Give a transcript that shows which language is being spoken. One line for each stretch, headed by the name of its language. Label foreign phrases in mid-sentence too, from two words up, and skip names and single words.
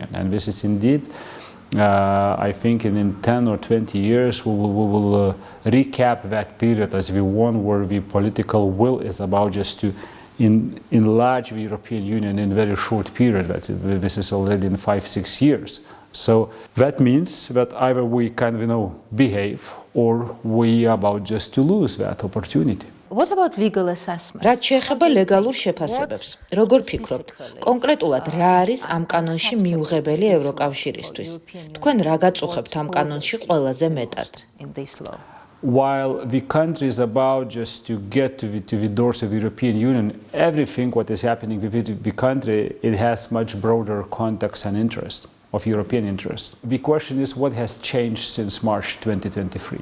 English: And this is indeed, I think in 10 or 20 years we will recap that period as the one where the political will is about just to enlarge the European Union in a very short period. This is already in 5-6 years. So that means that either we kind of behave, or we are about just to lose that opportunity. What about legal assessment?
Georgian: რაც შეეხება ლეგალურ შეფასებებს, როგორ ფიქრობთ, კონკრეტულად რა არის ამ კანონში მიუღებელი ევროკავშირისთვის? თქვენ რა გაწუხებთ ამ კანონში ყველაზე მეტად?
English: While the country is about just to get to the doors of the European Union, everything what is happening with the country, it has much broader context and interest, of European interest. The question is, what has changed since March 2023?